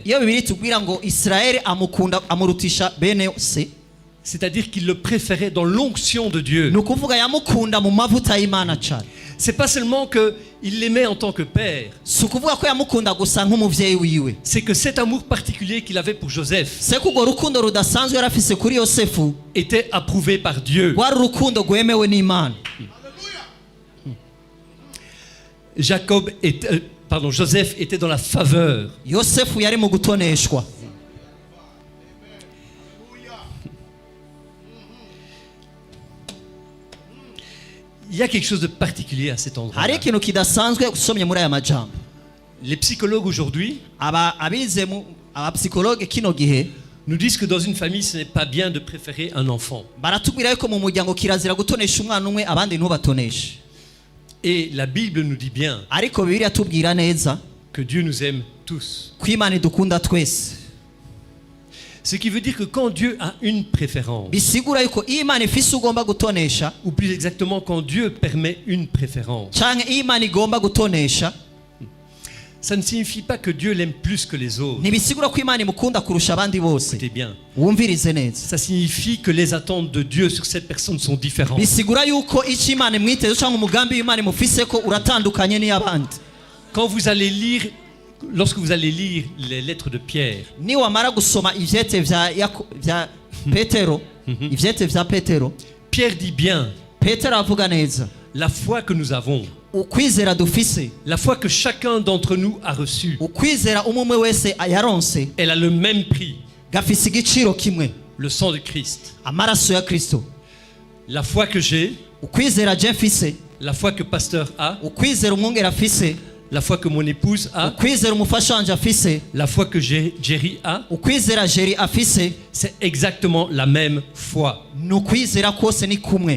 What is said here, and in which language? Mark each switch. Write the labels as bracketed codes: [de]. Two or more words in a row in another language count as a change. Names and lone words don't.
[rn] Iyo Bibiri tubwira ngo Israeli amukunda amurutisha bene se, [fr] c'est-à-dire qu'il le préférait dans l'onction de Dieu. [rn] ni ukuvuga yamukunda mu mavuta y'Imana cyane. [fr] C'est pas seulement qu'il l'aimait en tant que père, [rn] Si ukuvuga ko yamukunda gusa nk'umuvyeyi wiwe, [fr] c'est que cet amour particulier qu'il avait pour Joseph [rn] se ko urwo rukundo rudasanzwe yari afise kuri Yosefu [fr] était approuvé par Dieu. [rn] rwari urukundo rwemewe n'Imana. [fr] Joseph était dans la faveur. [rn] Yosefu yari mu gutoneshwa. [fr] Il y a quelque chose de particulier à cet endroit. [rn] Hari ikintu kidasanzwe usomye muri aya majambo. [fr] Les psychologues aujourd'hui [rn] abapsikologe kino gihe [fr] nous disent que dans une famille, ce n'est pas bien de préférer un enfant. [rn] baratubwira yuko mu muryango kirazira gutonesha umwana umwe abandi ntubatoneshe. [fr] Et la Bible nous dit bien [rn] Ariko Bibiliya tubwira neza [fr] que Dieu nous aime tous. [rn] ko Imana idukunda twese. [fr] Ce qui veut dire que quand Dieu a une préférence, [rn] Bisigura yuko iyo Imana ifise ugomba gutonesha, [fr] ou plus exactement quand Dieu permet une préférence, [rn] canke iyo Imana igomba gutonesha, [fr] ça ne signifie pas que Dieu l'aime plus que les autres. [rn] ntibisigura ko Imana imukunda kurusha abandi bose. [fr] Écoutez bien. [rn] Wumvirize neza. [fr] Ça signifie que les attentes de Dieu sur cette personne sont différentes. [rn] Bisigura yuko icyo Imana imwiteze cyangwa umugambi w'Imana imufise ko uratandukanye n'iy'abandi. [fr] Lorsque vous allez lire les lettres de Pierre, [rn] Ni wamara gusoma ivyete vya Petero, ivyete vya Petero, [fr] Pierre dit bien, [rn] Petero avuga neza, [fr] la foi que nous avons, [rn] ukwizera dufise, [fr] la foi que chacun d'entre nous a reçue, [rn] ukwizera umwe wese yaronse [fr] elle a le même prix, [rn] gafise igiciro kimwe, [fr] le sang de Christ. [rn] amaraso ya Kristo. [fr] La foi que j'ai, [rn] Ukwizera je mfise, [fr] la foi que pasteur a, [rn] ukwizera umwungera afise, [fr] la foi que mon épouse a, [rn] ukwizera umufasha wanje afise, [fr] la foi que Jerry a, [rn] ukwizera Jeri afise, [fr] c'est exactement la même foi. [rn] nukwizera kose ni kumwe.